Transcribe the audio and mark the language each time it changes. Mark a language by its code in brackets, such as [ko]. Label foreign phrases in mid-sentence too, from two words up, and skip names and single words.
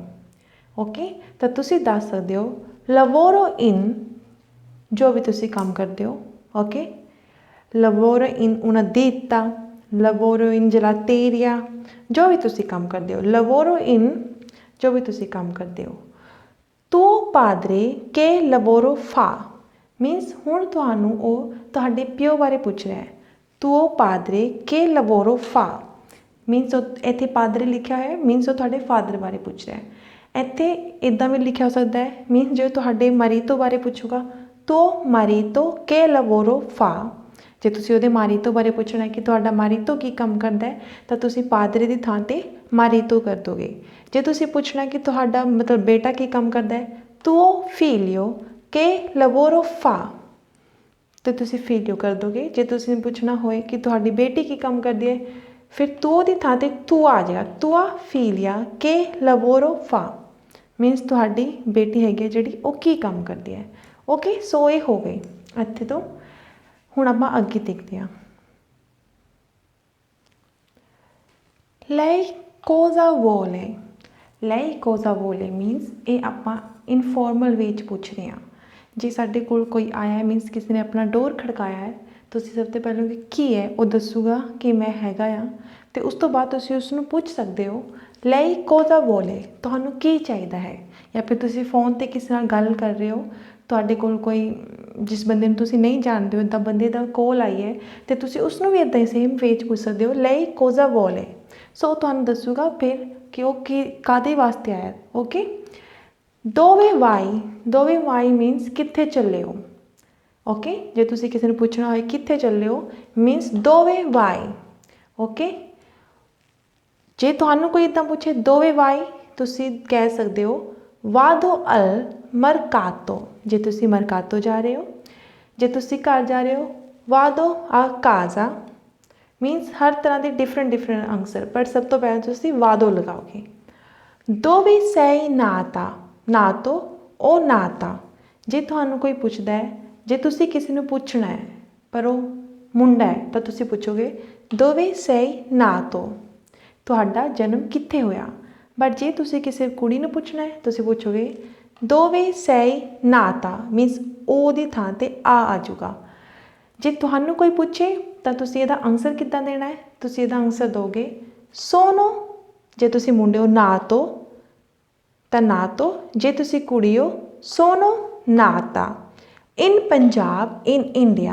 [pa] ਓਕੇ। ਤਾਂ ਤੁਸੀਂ ਦੱਸ ਸਕਦੇ ਹੋ [it] lavoro in, [pa] ਜੋ ਵੀ ਤੁਸੀਂ ਕੰਮ ਕਰਦੇ ਹੋ। ਓਕੇ। [it] lavoro in una ditta, lavoro in gelateria, [pa] ਜੋ ਵੀ ਤੁਸੀਂ ਕੰਮ ਕਰਦੇ ਹੋ। [it] lavoro in, [pa] ਜੋ ਵੀ ਤੁਸੀਂ ਕੰਮ ਕਰਦੇ ਹੋ। [it] tuo padre che lavoro fa [pa] ਮੀਨਸ ਹੁਣ ਤੁਹਾਨੂੰ ਉਹ ਤੁਹਾਡੇ ਪਿਓ ਬਾਰੇ ਪੁੱਛ ਰਿਹਾ ਹੈ। [it] tuo padre che lavoro fa [pa] ਮੀਨਸ ਇੱਥੇ ਪਾਦਰੇ ਲਿਖਿਆ ਹੋਇਆ ਮੀਨਸ ਉਹ ਤੁਹਾਡੇ ਫਾਦਰ ਬਾਰੇ ਪੁੱਛ ਰਿਹਾ ਹੈ। ਇੱਥੇ ਇੱਦਾਂ ਵੀ ਲਿਖਿਆ ਹੋ ਸਕਦਾ ਹੈ ਮੀਨਸ ਜੇ ਤੁਹਾਡੇ ਮਾਰੀਤੋ ਬਾਰੇ ਪੁੱਛੂਗਾ [it] tuo marito che lavoro fa। [pa] ਜੇ ਤੁਸੀਂ ਉਹਦੇ ਮਾਰੀਤੋ ਬਾਰੇ ਪੁੱਛਣਾ ਕਿ ਤੁਹਾਡਾ ਮਾਰੀਤੋ ਕੀ ਕੰਮ ਕਰਦਾ ਹੈ ਤਾਂ ਤੁਸੀਂ ਪਾਦਰੇ ਦੀ ਥਾਂ 'ਤੇ ਮਾਰੀਤੋ ਕਰ ਦੋਗੇ। ਜੇ ਤੁਸੀਂ ਪੁੱਛਣਾ ਕਿ ਤੁਹਾਡਾ ਮਤਲਬ ਬੇਟਾ ਕੀ ਕੰਮ ਕਰਦਾ ਹੈ [it] tuo figlio che lavoro fa, [pa] ਤੋ ਤੁਸੀਂ ਫੀਲ ਕਰ ਦੋਗੇ। ਜੇ ਤੁਸੀਂ ਪੁੱਛਣਾ ਹੋਏ ਕਿ ਤੁਹਾਡੀ ਬੇਟੀ ਕੀ ਕੰਮ ਕਰਦੀ ਹੈ, ਫਿਰ ਤੂ ਦੀ ਥਾਂ ਤੇ ਤੂ ਆ ਜਾਏਗਾ, [it] tua figlia che lavoro fa, [pa] ਮੀਨਸ ਤੁਹਾਡੀ ਬੇਟੀ ਹੈਗੀ ਜਿਹੜੀ ਉਹ ਕੀ ਕੰਮ ਕਰਦੀ ਹੈ। ਓਕੇ, ਸੋ ਯੇ ਹੋ ਗਈ ਇੱਥੇ ਤੋਂ। ਹੁਣ ਆਪਾਂ ਅੱਗੇ ਦੇਖਦੇ ਹਾਂ। [it] lei cosa vuole, lei cosa vuole [pa] मीनस ਇਹ ਆਪਾਂ ਇਨਫੋਰਮਲ ਵੇ 'ਚ ਪੁੱਛ ਰਹੇ ਹਾਂ। ਜੇ ਸਾਡੇ ਕੋਲ ਕੋਈ ਆਇਆ मीनस ਕਿਸੇ ਨੇ ਆਪਣਾ ਡੋਰ ਖੜਕਾਇਆ ਹੈ, ਤੁਸੀਂ ਸਭ ਤੋਂ ਪਹਿਲਾਂ ਕੀ ਹੈ ਉਹ ਦੱਸੂਗਾ ਕਿ ਮੈਂ ਹੈਗਾ ਆ, ਅਤੇ ਉਸ ਤੋਂ ਬਾਅਦ ਤੁਸੀਂ ਉਸ ਨੂੰ ਪੁੱਛ ਸਕਦੇ ਹੋ [it] lei cosa vuole, [pa] ਤੁਹਾਨੂੰ ਕੀ ਚਾਹੀਦਾ ਹੈ। ਜਾਂ ਫਿਰ ਤੁਸੀਂ ਫ਼ੋਨ 'ਤੇ ਕਿਸੇ ਨਾਲ ਗੱਲ ਕਰ ਰਹੇ ਹੋ, ਤੁਹਾਡੇ ਕੋਲ ਕੋਈ ਜਿਸ ਬੰਦੇ ਨੂੰ ਤੁਸੀਂ ਨਹੀਂ ਜਾਣਦੇ ਹੋ ਇੱਦਾਂ ਬੰਦੇ ਦਾ ਕੋਲ ਆਈ ਹੈ, ਅਤੇ ਤੁਸੀਂ ਉਸ ਨੂੰ ਵੀ ਇੱਦਾਂ ਹੀ ਸੇਮ ਵੇ 'ਚ ਪੁੱਛ ਸਕਦੇ ਹੋ [it] lei cosa vuole। [pa] ਸੋ ਤੁਹਾਨੂੰ ਦੱਸੂਗਾ ਫਿਰ ਕਿ ਉਹ ਕੀ ਕਾਹਦੇ ਵਾਸਤੇ ਆਇਆ। ਓਕੇ, [it] dove vai, dove vai [pa] मीनस ਕਿੱਥੇ ਚੱਲੇ ਹੋ। ਓਕੇ, ਜੇ ਤੁਸੀਂ ਕਿਸੇ ਨੂੰ ਪੁੱਛਣਾ ਹੋਏ ਕਿੱਥੇ ਚੱਲੇ ਹੋ मीनस [it] dove vai। [pa] ਓਕੇ, ਜੇ ਤੁਹਾਨੂੰ ਕੋਈ ਇੱਦਾਂ ਪੁੱਛੇ [it] dove vai, [pa] ਤੁਸੀਂ ਕਹਿ ਸਕਦੇ ਹੋ [it] vado al mercato, [pa] ਜੇ ਤੁਸੀਂ ਮਰਕਾਤੋ ਜਾ ਰਹੇ ਹੋ। ਜੇ ਤੁਸੀਂ ਘਰ ਜਾ ਰਹੇ ਹੋ [it] vado a casa, [pa] ਮੀਨਸ ਹਰ ਤਰ੍ਹਾਂ ਕੇ ਡਿਫਰੈਂਟ ਆਂਸਰ, ਪਰ ਸਭ ਤੋ ਪਹਿਲੇ ਤੁਸੀਂ ਵਾਦੋ ਲਗਾਓਗੇ। [it] dove sei nata, nato o nata, [pa] ਜੇ ਤੁਹਾਨੂੰ ਕੋਈ ਪੁੱਛਦਾ ਹੈ, ਜੇ ਤੁਸੀਂ ਕਿਸੇ ਨੂੰ ਪੁੱਛਣਾ ਹੈ ਪਰ ਵੋ ਮੁੰਡਾ ਹੈ ਤੋ ਤੁਸੀਂ ਪੁੱਛੋਗੇ [it] dove sei nato, [pa] ਤੁਹਾਡਾ ਜਨਮ ਕਿੱਥੇ ਹੋਇਆ। ਬਟ ਜੇ ਤੁਸੀਂ ਕਿਸੇ ਕੁੜੀ ਨੂੰ ਪੁੱਛਣਾ ਹੈ ਤੁਸੀਂ ਪੁੱਛੋਗੇ [it] dove sei nata, [pa] ਮੀਨਸ ਓ ਦੀ ਥਾਂ ਤੇ ਆ ਜਾਊਗਾ। ਜੇ ਤੁਹਾਨੂੰ ਕੋਈ ਪੁੱਛੇ ਤੋ ਤੁਸੀਂ ਇਹਦਾ ਆਂਸਰ ਕਿੱਦਾਂ ਦੇਣਾ ਹੈ, ਤੁਸੀਂ ਇਹਦਾ ਆਂਸਰ ਦੋਗੇ ਸੋਨੋ, ਜੇ ਤੁਸੀਂ ਮੁੰਡੇ ਹੋ ਨਾਤੋ ਤੋ ਨਾਤੋ, ਜੇ ਤੁਸੀਂ ਕੁੜੀ ਹੋ [it] sono nata, in Punjab in India.